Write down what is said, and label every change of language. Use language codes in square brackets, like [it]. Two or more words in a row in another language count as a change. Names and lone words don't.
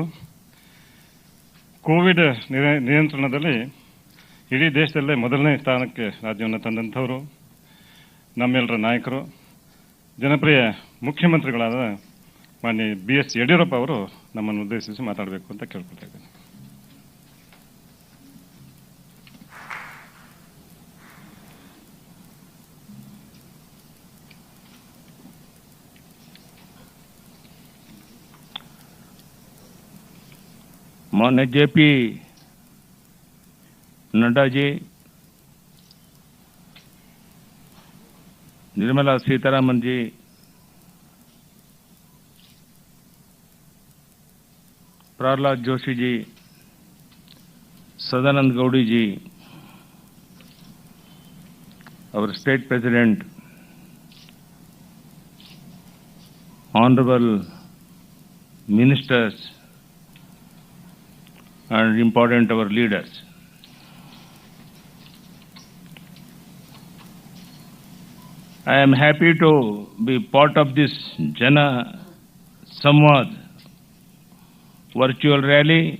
[kn] ಕೋವಿಡ್ ನಿಯಂತ್ರಣದಲ್ಲಿ ಇಡೀ ದೇಶದಲ್ಲೇ ಮೊದಲನೇ ಸ್ಥಾನಕ್ಕೆ ರಾಜ್ಯವನ್ನು ತಂದಂಥವರು ನಮ್ಮೆಲ್ಲರ ನಾಯಕರು, ಜನಪ್ರಿಯ ಮುಖ್ಯಮಂತ್ರಿಗಳಾದ ಮಾನ್ಯ BS ಯಡಿಯೂರಪ್ಪ ಅವರು ನಮ್ಮನ್ನು ಉದ್ದೇಶಿಸಿ ಮಾತಾಡಬೇಕು ಅಂತ ಕೇಳ್ಕೊಳ್ತಾ ಇದ್ದೇನೆ. [hi] माननीय JP नड्डा जी, निर्मला सीतारामन जी, प्रहलाद जोशी जी, सदानंद गौड़ी जी, [en] our state president, honorable ministers, and important our leaders. I am happy to be part of this Jana Samvad virtual rally.